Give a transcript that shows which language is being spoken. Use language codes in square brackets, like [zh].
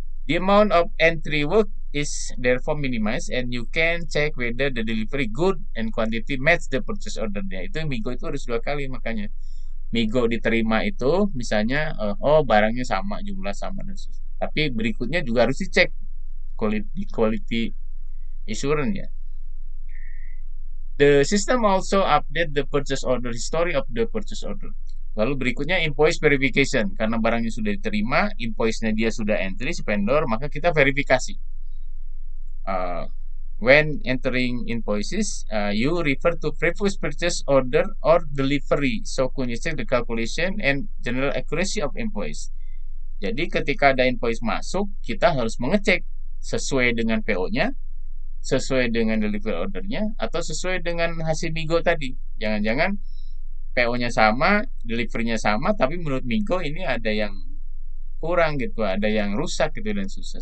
[en] The amount of entry work is therefore minimized and you can check whether the delivery good and quantity match the purchase order. [id] Itu MIGO itu harus 2 kali, makanya MIGO diterima itu misalnya oh barangnya sama, jumlah sama dan sebagainya. Tapi berikutnya juga harus dicek quality assurance ya. [en] The system also update the purchase order history of the purchase order. [id] Lalu berikutnya invoice verification. Karena barangnya sudah diterima, invoice-nya dia sudah entry si vendor, maka kita verifikasi. [en] When entering invoices, you refer to previous purchase order or delivery. So can you check the calculation and general accuracy of invoice. [id] Jadi ketika ada invoice masuk, kita harus mengecek sesuai dengan PO-nya, sesuai dengan delivery ordernya, atau sesuai dengan hasil Migo tadi. Jangan-jangan PO-nya sama, delivery-nya sama, tapi menurut Migo ini ada yang kurang gitu, ada yang rusak gitu dan susah.